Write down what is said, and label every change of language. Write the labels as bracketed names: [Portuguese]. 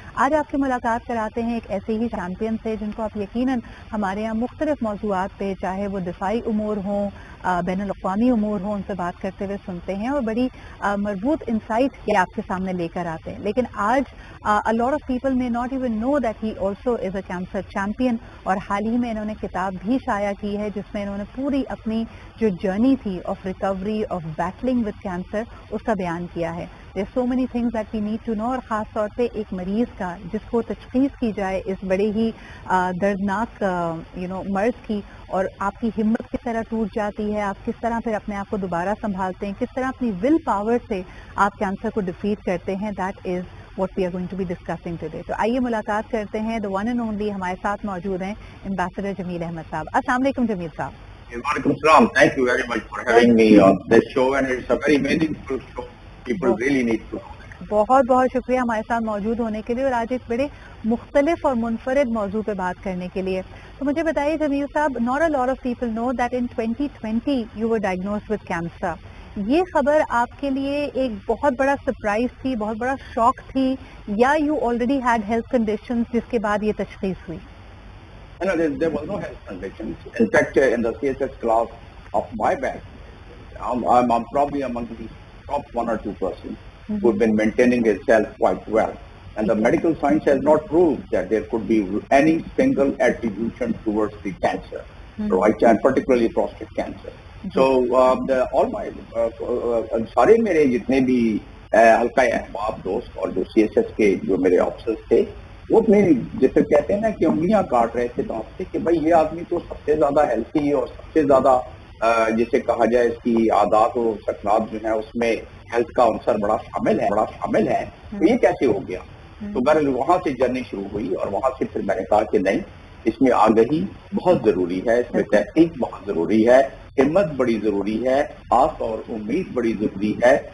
[Urdu] آج آپ کی ملاقات کراتے ہیں ایک ایسے ہی چیمپئن سے جن کو آپ یقیناً ہمارے یہاں مختلف موضوعات پہ، چاہے وہ دفاعی امور ہوں، بین الاقوامی امور ہوں، ان سے بات کرتے ہوئے سنتے ہیں اور بڑی مربوط انسائٹ یہ آپ کے سامنے لے کر آتے ہیں. لیکن آج [English] a lot of people may not even know that he also is a cancer champion. [Urdu] اور حال ہی میں انہوں نے کتاب بھی شائع کی ہے جس میں انہوں نے پوری اپنی جو جرنی تھی [English] of recovery of battling with cancer [Urdu] اس کا بیان کیا ہے. [English] There are so many things that we need to know. [Urdu] اور خاص طور پہ ایک مریض کا جس کو تشخیص کی جائے اس بڑے ہی دردناک مرض کی، اور آپ کی ہمت کس طرح ٹوٹ جاتی ہے، آپ کس طرح پھر اپنے آپ کو دوبارہ سنبھالتے ہیں، کس طرح اپنی ول پاور سے آپ کینسر کو ڈیفیٹ کرتے ہیں. [English] That is what we are going to be discussing today. [Urdu] تو آئیے ملاقات کرتے ہیں. [English] the one and only [Urdu] ہمارے ساتھ موجود ہیں ایمبیسڈر جمیل احمد صاحب. السلام علیکم جمیل صاحب. وعلیکم السلام. [English] Thank you very much for having me on this show and it's a very meaningful show. People really need to know that. [Urdu] بہت بہت شکریہ ہمارے ساتھ موجود ہونے کے لیے اور آج ایک بڑے مختلف اور منفرد موضوع پہ بات کرنے کے لیے. تو مجھے بتائیے [English] جمیل صاحب, not a lot of people know that in 2020 you were diagnosed with cancer. [Urdu] یہ خبر آپ کے لیے ایک بہت بڑا سرپرائز تھی, بہت بڑا شوق تھی, یا [English] you already had health conditions [Urdu] جس کے بعد یہ تشخیص ہوئی؟ [English] No, there was no health conditions. In fact, in the CSS class of my batch, I'm probably among the top 1 or 2% who've been maintaining itself quite well. And the medical science has not proved that there could be any single attribution towards the cancer, right? And particularly prostate cancer. So all my [Urdu] سارے میرے جتنے بھی حلقہ احباب دوست اور جو C S S کے جو میرے آفیسرز تھے وہ اپنے جیسے کہتے ہیں نا کہ انگلیاں کاٹ رہے تھے دانت سے کہ بھائی یہ آدمی تو سب سے زیادہ ہیلتھی اور سب سے زیادہ جسے کہا جائے اس کی عادات و سکنات جو ہیں اس میں ہیلتھ کا عنصر بڑا شامل ہے, تو یہ کیسے ہو گیا؟ تو بہرحال وہاں سے جرنی شروع ہوئی اور وہاں سے پھر میں نے کہا کہ نہیں, اس میں آگہی بہت ضروری ہے, اس میں تحقیق بہت ضروری ہے, ہمت بڑی ضروری ہے, آس اور امید بڑی ضروری ہے.